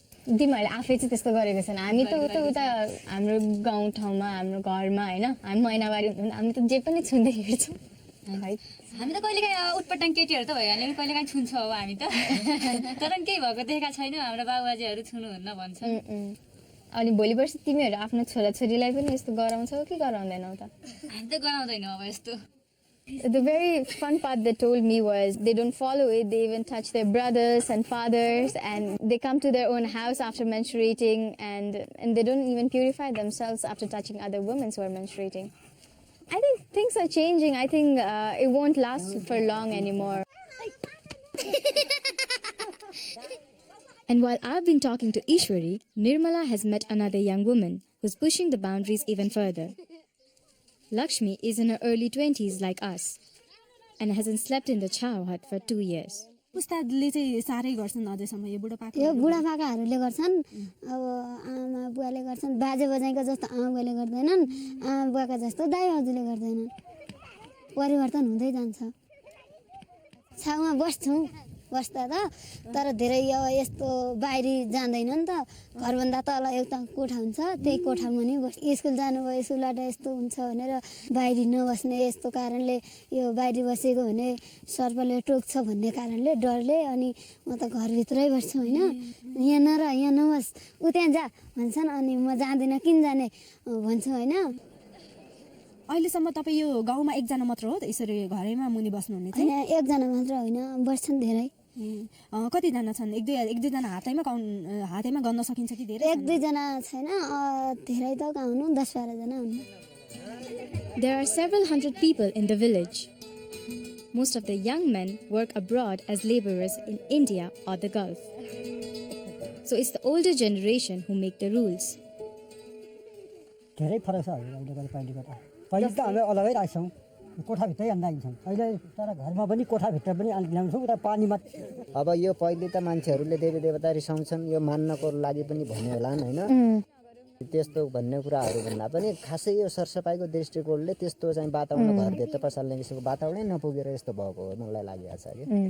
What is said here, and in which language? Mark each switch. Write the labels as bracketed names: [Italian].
[Nepali] तिमीहरूले आफै चाहिँ त्यस्तो गरेको छैन हामी त उता हाम्रो गाउँठाउँमा हाम्रो घरमा होइन हामी महिनावारी हुँदा हामी त जे पनि छुँदै हिँड्छौँ हामी त कहिलेकाहीँ उटपटाङ केटीहरू त भयो भने पनि कहिलेकाहीँ छुन्छ हो हामी त तर केही भएको देखेका छैनौँ हाम्रो बाबुबाजेहरू छुनुहुन्न भन्छन् अनि भोलि पर्सि तिमीहरू आफ्नो छोराछोरीलाई पनि यस्तो गराउँछौ कि गराउँदैनौ त हामी त गराउँदैनौँ अब यस्तो [English] The very fun part they told me was they don't follow it. They even touch their brothers and fathers, and they come to their own house after menstruating, and they don't even purify themselves after touching other women who are menstruating. I think things are changing. I think it won't last for long anymore. And while I've been talking to Ishwari, Nirmala has met another young woman who's pushing the boundaries even further. Lakshmi is in her early 20s like us and hasn't slept in the chow hut for 2 years. [Nepali] पुस्ताले चाहिँ साह्रै गर्छन् अझैसम्म यो बुढापाका यो बुढापाकाहरूले गर्छन् अब आमा बुवाले गर्छन् बाजे बजाइको जस्तो आमा बुवाले गर्दैनन् आमा बुवाका जस्तो दाइ हजुरले गर्दैनन् परिवर्तन हुँदै जान्छ छाउमा बस्दा त तर धेरै अब यस्तो बाहिरी जाँदैन नि त घरभन्दा तल एउटा कोठा हुन्छ त्यही कोठामा नि स्कुल जानुभयो स्कुलबाट यस्तो हुन्छ भनेर बाहिरी नबस्ने यस्तो कारणले यो बाहिरी बसेको भने सर्पले टोक्छ भन्ने कारणले डरले अनि म त घरभित्रै बस्छु होइन यहाँ नर यहाँ नबस् ऊ त्यहाँ जा भन्छन् अनि म जाँदिनँ किन जाने भन्छु होइन अहिलेसम्म तपाईँ यो गाउँमा एकजना मात्र हो त यसरी घरैमा मुनि बस्नुहुने चाहिँ होइन एकजना मात्र होइन बस्छन् धेरै कतिजना छन् एक दुईजना हातैमा गन्न सकिन्छ कि धेरै एक दुईजना छैन धेरै त हुनु 10-12 जना हुनु [English] There are several hundred people in the village. Most of the young men work abroad as laborers in India or the Gulf. So it's the older generation who make the rules. [Nepali] धेरै फरक छ अहिले पहिलेको त पहिले त हामी अलगै राख्छौँ कोठाभित्रै हाल्छौँ अहिले तर घरमा पनि कोठाभित्र पनि ल्याउँछौँ उता पानीमा अब यो पहिले त मान्छेहरूले देवी देवता रिसाउँछन् यो मान्नको लागि पनि भन्यो होला नि होइन त्यस्तो भन्ने कुराहरू भन्दा पनि खासै यो सरसफाइको दृष्टिकोणले त्यस्तो चाहिँ वातावरण घरभित्र पसाल्ने किसिमको वातावरणै नपुगेर यस्तो भएको हो मलाई लागेको छ कि